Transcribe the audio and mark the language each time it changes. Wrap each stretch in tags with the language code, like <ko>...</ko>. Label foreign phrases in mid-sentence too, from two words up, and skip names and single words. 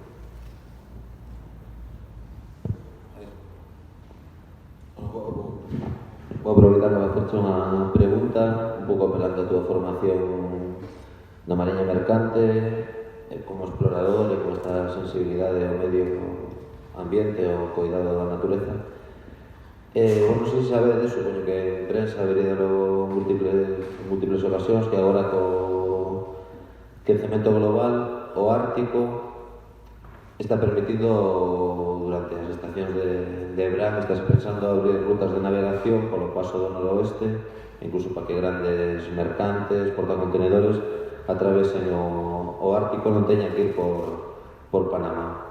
<es>Voy a aprovechar para hacerte una pregunta, un poco apelando a tu formación de mariña mercante, como explorador y con esta sensibilidad de medio ambiente o cuidado de la naturaleza.</es> <gl>Non sei se sabe deso, que en prensa habería dado múltiples ocasións que agora co quecemento global o ártico está permitido durante as estacións de verano, estás pensando abrir rutas de navegación polo paso do noroeste, incluso para que grandes mercantes, portacontenedores atravesen o Ártico, non teñan que ir por Panamá.</gl>